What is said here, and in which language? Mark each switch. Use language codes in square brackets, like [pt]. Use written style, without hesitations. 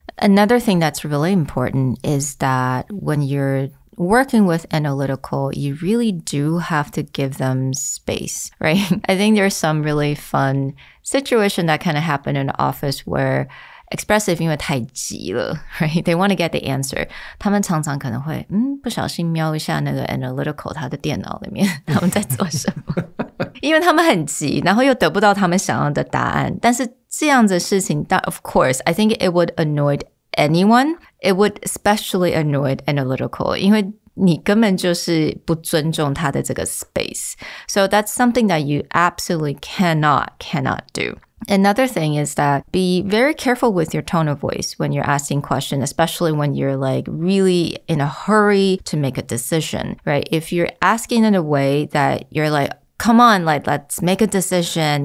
[en] Another thing that's really important is that when you're working with analytical, you really do have to give them space, right? I think there's some really fun situation that kind of happened in the office where expressive [zh] 因为太急了 [en] right? They want to get the answer. [zh] 他们常常可能会不小心瞄一下那个 analytical 他的电脑里面他们在做什么因为他们很急然后又得不到他们想要的答案但是这样的事情 [en] of course, I think it would annoy anyone. It would especially annoy analytical [zh] 因为你根本就是不尊重他的这个 space. [en] So that's something that you absolutely cannot do. Another thing is that be very careful with your tone of voice when you're asking questions, especially when you're like really in a hurry to make a decision, right? If you're asking in a way that you're like, come on, like, let's make a decision.